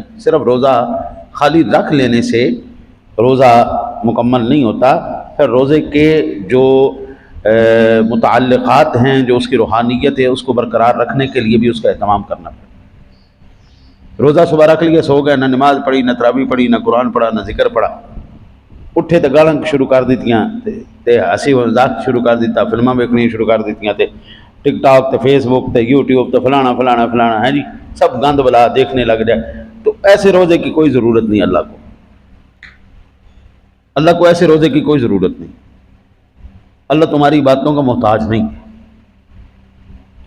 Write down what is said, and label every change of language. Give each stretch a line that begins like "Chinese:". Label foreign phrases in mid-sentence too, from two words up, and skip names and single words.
Urdu: صرف روزہ خالی رکھ لینے سے روزہ مکمل نہیں ہوتا، پھر روزے کے جو متعلقات ہیں، جو اس کی روحانیت ہے، اس کو برقرار رکھنے کے لیے بھی اس کا اہتمام کرنا پڑتا۔ روزہ صبح رکھ لیا، سو گئے، نہ نماز پڑھی، نہ تراویح پڑھی، نہ قرآن پڑھا، نہ ذکر پڑھا،
Punjabi: اٹھے تو گالاں شروع کر دیتیاں تے ہنسی مذاق شروع کر دیتا، فلماں ویکھنی شروع کر دیتیاں تے ٹک ٹاک تے فیس بک تے یوٹیوب تے فلانا فلانا فلانا ہے جی،
Urdu: سب گند بلا دیکھنے لگ جائے۔ تو ایسے روزے کی کوئی ضرورت نہیں، اللہ کو ایسے روزے کی کوئی ضرورت نہیں۔ اللہ تمہاری باتوں کا محتاج نہیں ہے۔